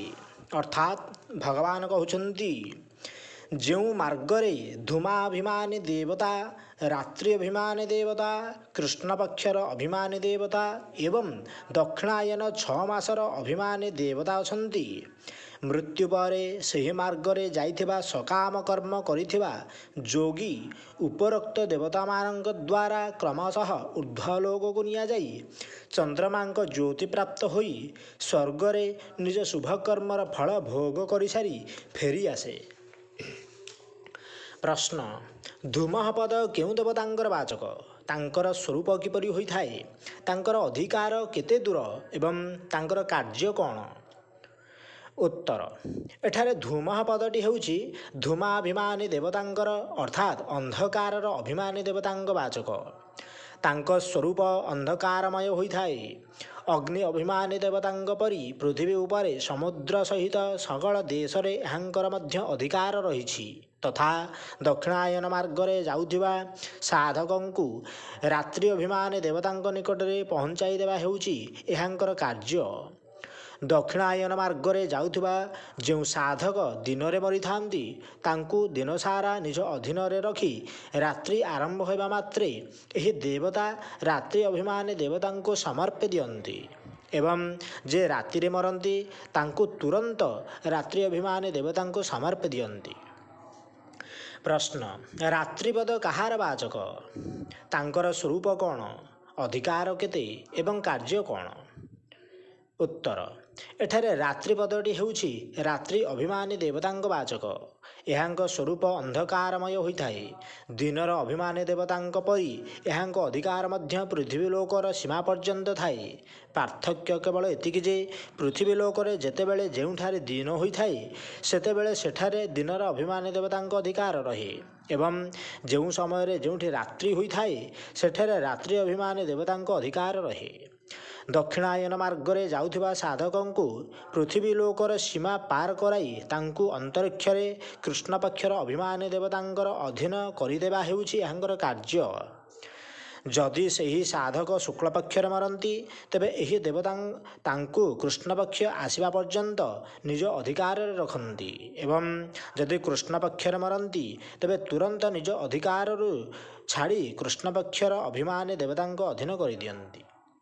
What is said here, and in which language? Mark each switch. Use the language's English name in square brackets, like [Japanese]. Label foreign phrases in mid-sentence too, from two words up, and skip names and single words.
[Odia] ଅର୍ଥାତ ଭଗବାନ କହଉଛନ୍ତି ଯେଉଁ ମାର୍ଗରେ ଧୂମାଭିମାନୀ ଦେବତା, ରାତ୍ରି ଅଭିମାନୀ ଦେବତା, କୃଷ୍ଣ ପକ୍ଷର ଅଭିମାନୀ ଦେବତା ଏବଂ ଦକ୍ଷିଣାୟନ 6 ମାସର ଅଭିମାନୀ ଦେବତା ଅଛନ୍ତି, ମୃତ୍ୟୁ ପରେ ସେହି ମାର୍ଗରେ ଯାଇଥିବା ସକାମ କର୍ମ କରିଥିବା ଯୋଗୀ ଉପରୋକ୍ତ ଦେବତା ମାନଙ୍କ ଦ୍ୱାରା କ୍ରମଶଃ ଊର୍ଦ୍ଧ୍ୱଲୋକ କୁ ନିଆ ଯାଇ ଚନ୍ଦ୍ରମାଙ୍କ ଜ୍ୟୋତି ପ୍ରାପ୍ତ ହୋଇ ସ୍ୱର୍ଗରେ ନିଜ ଶୁଭ କର୍ମର ଫଳ ଭୋଗ କରି ସାରି ଫେରି ଆସେ। ପ୍ରଶ୍ନ। ଧୂମଃ ପଦ କେଉଁ ଦେବତାଙ୍କର ବାଚକ, ତାଙ୍କର ସ୍ୱରୂପ କିପରି ହୋଇଥାଏ, ତାଙ୍କର ଅଧିକାର କେତେ ଦୂର ଏବଂ ତାଙ୍କର କାର୍ଯ୍ୟ କଣ? ଉତ୍ତର। ଏଠାରେ ଧୂମଃ ପଦଟି ହେଉଛି ଧୂମାଭିମାନୀ ଦେବତାଙ୍କର ଅର୍ଥାତ ଅନ୍ଧକାରର ଅଭିମାନୀ ଦେବତାଙ୍କ ବାଚକ। ତାଙ୍କ ସ୍ୱରୂପ ଅନ୍ଧକାରମୟ ହୋଇଥାଏ। ଅଗ୍ନି ଅଭିମାନୀ ଦେବତାଙ୍କ ପରି ପୃଥିବୀ ଉପରେ ସମୁଦ୍ର ସହିତ ସକଳ ଦେଶରେ ଏହାଙ୍କର ମଧ୍ୟ ଅଧିକାର ରହିଛି ତଥା ଦକ୍ଷିଣାୟନ ମାର୍ଗରେ ଯାଉଥିବା ସାଧକଙ୍କୁ ରାତ୍ରି ଅଭିମାନୀ ଦେବତାଙ୍କ ନିକଟରେ ପହଞ୍ଚାଇ ଦେବା ହେଉଛି ଏହାଙ୍କର କାର୍ଯ୍ୟ। ଦକ୍ଷିଣାୟନ ମାର୍ଗରେ ଯାଉଥିବା ଯେଉଁ ସାଧକ ଦିନରେ ମରିଥାନ୍ତି ତାଙ୍କୁ ଦିନସାରା ନିଜ ଅଧୀନରେ ରଖି ରାତ୍ରି ଆରମ୍ଭ ହୋଇବା ମାତ୍ରେ ଏହି ଦେବତା ରାତ୍ରି ଅଭିମାନୀ ଦେବତାଙ୍କୁ ସମର୍ପି ଦିଅନ୍ତି ଏବଂ ଯେ ରାତ୍ରି ମରନ୍ତି ତାଙ୍କୁ ତୁରନ୍ତ ରାତ୍ରି ଅଭିମାନୀ ଦେବତାଙ୍କୁ ସମର୍ପି ଦିଅନ୍ତି। ପ୍ରଶ୍ନ। ରାତ୍ରିପଦ କାହାର ବାଚକ, ତାଙ୍କର ସ୍ୱରୂପ କଣ, ଅଧିକାର କେତେ ଏବଂ କାର୍ଯ୍ୟ କଣ? ଉତ୍ତର। ଏଠାରେ ରାତ୍ରିପଦଟି ହେଉଛି ରାତ୍ରି ଅଭିମାନୀ ଦେବତାଙ୍କ ବାଚକ। ଏହାଙ୍କ ସ୍ୱରୂପ ଅନ୍ଧକାରମୟ ହୋଇଥାଏ। ଦିନର ଅଭିମାନୀ ଦେବତାଙ୍କ ପରି ଏହାଙ୍କ ଅଧିକାର ମଧ୍ୟ ପୃଥିବୀ ଲୋକର ସୀମା ପର୍ଯ୍ୟନ୍ତ ଥାଏ। ପାର୍ଥକ୍ୟ କେବଳ ଏତିକି ଯେ ପୃଥିବୀ ଲୋକରେ ଯେତେବେଳେ ଯେଉଁଠାରେ ଦିନ ହୋଇଥାଏ ସେତେବେଳେ ସେଠାରେ ଦିନର ଅଭିମାନୀ ଦେବତାଙ୍କ ଅଧିକାର ରହେ ଏବଂ ଯେଉଁ ସମୟ ଯେଉଁଠି ରାତ୍ରି ହୋଇଥାଏ ସେଠାରେ ରାତ୍ରି ଅଭିମାନୀ ଦେବତାଙ୍କ ଅଧିକାର ରହେ। ଦକ୍ଷିଣାୟନ ମାର୍ଗରେ ଯାଉଥିବା ସାଧକଙ୍କୁ ପୃଥିବୀ ଲୋକର ସୀମା ପାର କରାଇ ତାଙ୍କୁ ଅନ୍ତରିକ୍ଷରେ କୃଷ୍ଣ ପକ୍ଷର ଅଭିମାନୀ ଦେବତାଙ୍କର ଅଧୀନ କରିଦେବା ହେଉଛି ଏହାଙ୍କର କାର୍ଯ୍ୟ। ଯଦି ସେହି ସାଧକ ଶୁକ୍ଳ ପକ୍ଷର ମରନ୍ତି ତେବେ ଏହି ଦେବତା ତାଙ୍କୁ କୃଷ୍ଣ ପକ୍ଷ ଆସିବା ପର୍ଯ୍ୟନ୍ତ ନିଜ ଅଧିକାର ରଖନ୍ତି ଏବଂ ଯଦି କୃଷ୍ଣ ପକ୍ଷର ମରନ୍ତି ତେବେ ତୁରନ୍ତ ନିଜ ଅଧିକାର ଛାଡ଼ି କୃଷ୍ଣ ପକ୍ଷର ଅଭିମାନୀ ଦେବତାଙ୍କ ଅଧୀନ କରି ଦିଅନ୍ତି।